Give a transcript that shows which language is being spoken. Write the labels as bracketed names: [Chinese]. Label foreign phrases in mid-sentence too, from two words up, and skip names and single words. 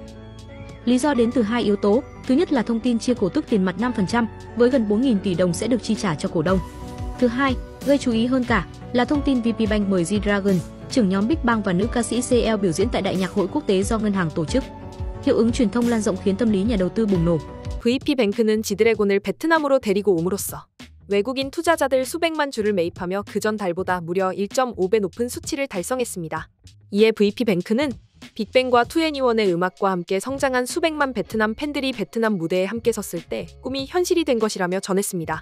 [Vietnamese] Lý do đến từ hai yếu tố, thứ nhất là thông tin chia cổ tức tiền mặt 5% với gần 4.000 tỷ đồng sẽ được chi trả cho cổ đông. Thứ hai, gây chú ý hơn cả là thông tin VPBank mời G-Dragon, trưởng nhóm Big Bang và nữ ca sĩ CL biểu diễn tại Đại nhạc hội quốc tế do ngân hàng tổ chức. hiệu ứng truyền thông lan rộng khiến tâm lý nhà đầu tư bùng nổ. [Korean] VP뱅크는 지드래곤을 베트남으로 데리고 옴으로써 외국인 투자자들 수백만 주를 매입하며 그전 달보다 무려 1.5배 높은 수치를 달성했습니다. 이에 VP뱅크는 빅뱅과 2NE1의 음악과 함께 성장한 수백만 베트남 팬들이 베트남 무대에 함께 섰을 때 꿈이 현실이 된 것이라며 전했습니다.